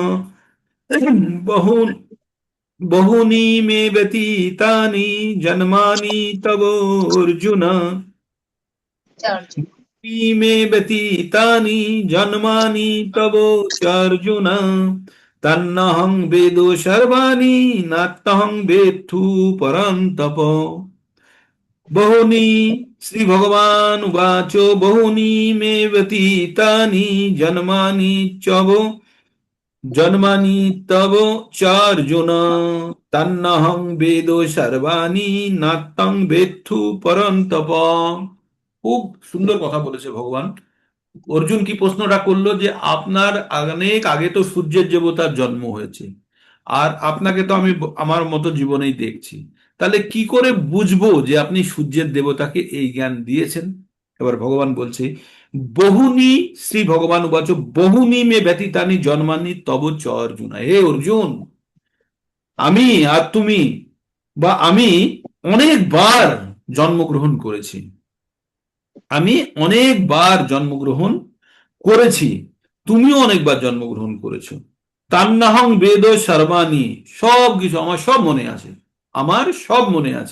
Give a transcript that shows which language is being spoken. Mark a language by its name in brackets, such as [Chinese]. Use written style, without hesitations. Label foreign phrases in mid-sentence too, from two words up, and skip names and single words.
[Sanskrit] বহুনি মে ব্যতীতানি জন্মানি তব অর্জুন, মে ব্যতীতানি জন্মানি তব চার্জুন, তন্নহং বেদো সর্বাণি নাত্যহং বেত্থু পরন্তপ। বহুনি, শ্রী ভগবান উবাচ বহুনি মে ব্যতীতানি জন্মানি তব চার্জুন, তন্নহং বেদো সর্বাণি নাত্যং বেত্থু পরন্তপ। [Bangla] খুব সুন্দর কথা বলেছে ভগবান। অর্জুন কি প্রশ্নটা করলো যে আপনার অনেক আগে তো সূর্যের দেবতার জন্ম হয়েছে, আর আপনাকে তো আমি আমার মতো জীবনেই দেখছি, তাহলে কি করে বুঝবো যে আপনি সূর্যের দেবতাকে এই জ্ঞান দিয়েছেন? এবার ভগবান বলছে [Sanskrit] বহুনি, শ্রী ভগবান উবাচ বহুনি মে ব্যতীতানি জন্মানি তব চ অর্জুন। [Bangla] হে অর্জুন, আমি আর তুমি বা আমি অনেকবার জন্মগ্রহণ করেছি, আমি অনেকবার জন্মগ্রহণ করেছি, তুমিও অনেকবার জন্মগ্রহণ করেছো। [Sanskrit] তান্নাহং বেদ সর্বাণি, [Bangla] সব কিছু আমার সব মনে আছে, আমার সব মনে আছে।